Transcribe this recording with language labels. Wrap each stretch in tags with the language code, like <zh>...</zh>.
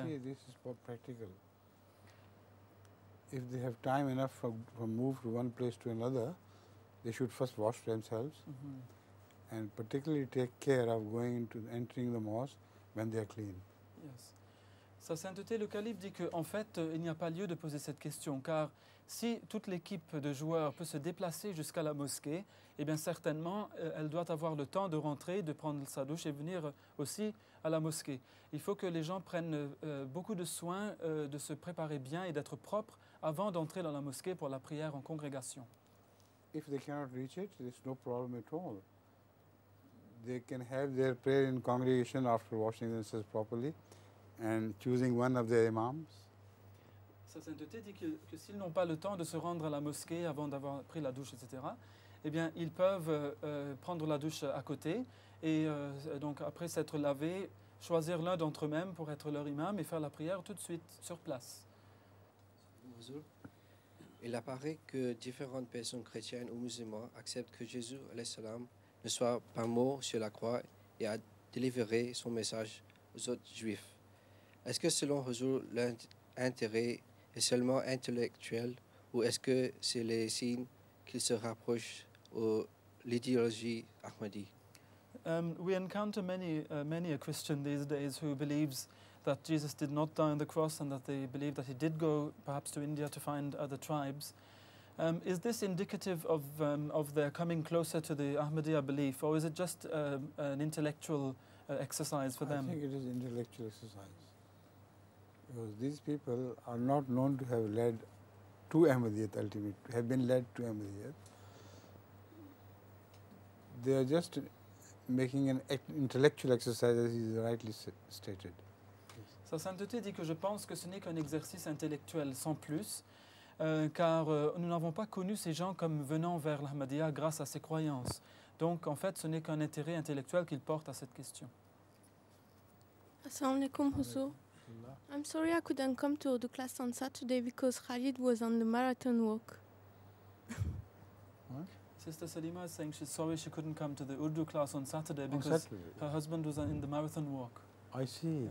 <en>I don't see this is for practical. If they have time enough from move to one place to another, they should first wash themselves, and particularly take care of entering the mosque when they are clean. Yes.</en> <fr>Sa sainteté, le calife dit qu'en fait, il n'y a pas lieu de poser cette question, car si toute l'équipe de joueurs peut se déplacer jusqu'à la mosquée, eh bien certainement, elle doit avoir le temps de rentrer, de prendre sa douche et venir aussi à la mosquée. Il faut que les gens prennent beaucoup de soin de se préparer bien et d'être propres avant d'entrer dans la mosquée pour la prière en congrégation.</fr> <en>If they cannot reach it, there is no problem at all. They can have their prayer in congregation after washing themselves properly and choosing one of their imams.</en> <fr>Sa sainteté dit que s'ils n'ont pas le temps de se rendre à la mosquée avant d'avoir pris la douche, etc., eh bien, ils peuvent prendre la douche à côté et donc, après s'être lavés, choisir l'un d'entre eux-mêmes pour être leur imam et faire la prière tout de suite sur place. Bonjour. Il apparaît que différentes personnes chrétiennes ou musulmanes acceptent que Jésus salam, ne soit pas mort sur la croix et a délivré son message aux autres juifs. Est-ce que selon Huzur, l'intérêt est seulement intellectuel ou est-ce que c'est les signes qu'il se rapproche de l'idéologie Ahmadi?</fr> <en>We encounter many a Christian these days who believes that Jesus did not die on the cross and that they believe that he did go perhaps to India to find other tribes. Is this indicative of their coming closer to the Ahmadiyya belief, or is it just an intellectual exercise for them? I think it is intellectual exercise. Because these people are not known to have led to Ahmadiyyat ultimately, have been led to Ahmadiyyat. They are just making an intellectual exercise, as is rightly stated.</en> <fr>Sa sainteté dit que je pense que ce n'est qu'un exercice intellectuel sans plus, car nous n'avons pas connu ces gens comme venant vers l'Ahmadiyya grâce à ses croyances. Donc en fait, ce n'est qu'un intérêt intellectuel qu'ils portent à cette question.</fr> <ar>Assalamu alaikum, Huzur.</ar> <en>I'm sorry I couldn't come to the class on Saturday because Khalid was on the marathon walk. What? Sister Salima is saying she's sorry she couldn't come to the Urdu class on Saturday because her husband was in the marathon walk. I see.</en>